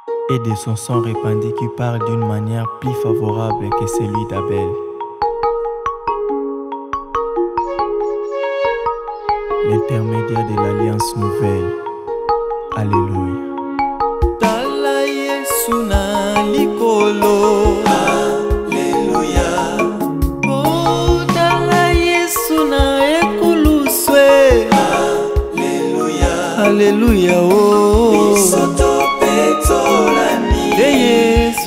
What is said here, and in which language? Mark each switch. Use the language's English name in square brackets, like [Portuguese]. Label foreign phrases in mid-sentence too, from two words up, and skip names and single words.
[French] Et de son sang répandu qui parle d'une manière plus favorable que celui d'Abel. L'intermédiaire de l'alliance nouvelle. Alléluia. [Lingala] Tala Yesu na likolo. Alléluia. Oh, tala Yesu na ekuluswe. Alléluia. Alléluia, oh. Biso tope tolani Eh, Yesu.